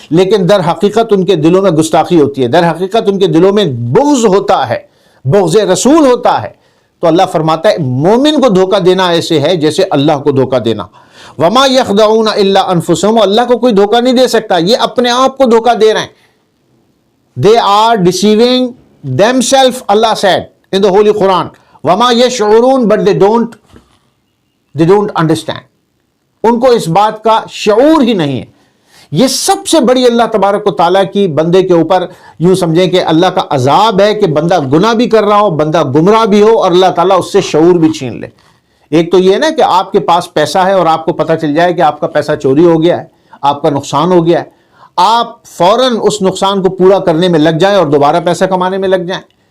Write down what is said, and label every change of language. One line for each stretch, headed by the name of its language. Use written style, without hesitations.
Urdu: لیکن در حقیقت ان کے دلوں میں گستاخی ہوتی ہے، در حقیقت ان کے دلوں میں بغض ہوتا ہے، بغض رسول ہوتا ہے. تو اللہ فرماتا ہے مومن کو دھوکہ دینا ایسے ہے جیسے اللہ کو دھوکہ دینا.
Arabic: وما یخدعون الا انفسهم،
Urdu: اللہ کو کوئی دھوکہ نہیں دے سکتا، یہ اپنے آپ کو دھوکہ دے رہے ہیں.
English: They are deceiving themselves, Allah said in the Holy Quran.
Arabic: وما یشعرون،
English: but they don't understand.
Urdu: ان کو اس بات کا شعور ہی نہیں ہے. یہ سب سے بڑی اللہ تبارک و تعالیٰ کی بندے کے اوپر یوں سمجھیں کہ اللہ کا عذاب ہے کہ بندہ گناہ بھی کر رہا ہو، بندہ گمراہ بھی ہو، اور اللہ تعالیٰ اس سے شعور بھی چھین لے. ایک تو یہ نا کہ آپ کے پاس پیسہ ہے اور آپ کو پتہ چل جائے کہ آپ کا پیسہ چوری ہو گیا ہے، آپ کا نقصان ہو گیا ہے، آپ فوراً اس نقصان کو پورا کرنے میں لگ جائیں اور دوبارہ پیسہ کمانے میں لگ جائیں.